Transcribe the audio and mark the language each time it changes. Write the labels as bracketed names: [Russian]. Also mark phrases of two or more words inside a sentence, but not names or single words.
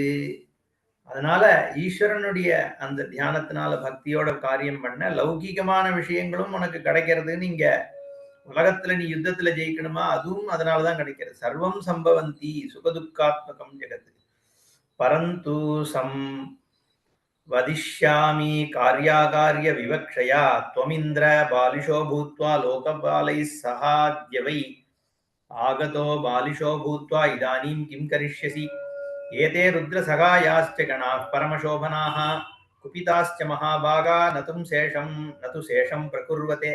[Tamil] அதனால ஈஸ்வரனுடைய அந்த தியானத்தினால பக்தியோட காரியம் பண்ண லௌகீகமான விஷயங்களும் உனக்கு கிடைக்கிறதுன்னு இங்க உலகத்துல நீ யுத்தத்துல ஜெயிக்கணுமா, அதுவும் அதனாலதான் கிடைக்கிறது. [Sanskrit] सर्वं सम्भवन्ति सुखदुःखात्मकं जगत्. परन्तु सं वदिष्यामि कार्याकार्य विवक्षया त्वमिन्द्र बालिशो भूत्वा लोकपालैः सहाद्यवै आगतो बालिशो भूत्वा इदानीं किं करिष्यसि? एते रुद्रसहायाश्च गणाः परमशोभनाः कुपिताश्च महाभागा न तु शेषं प्रकुर्वते।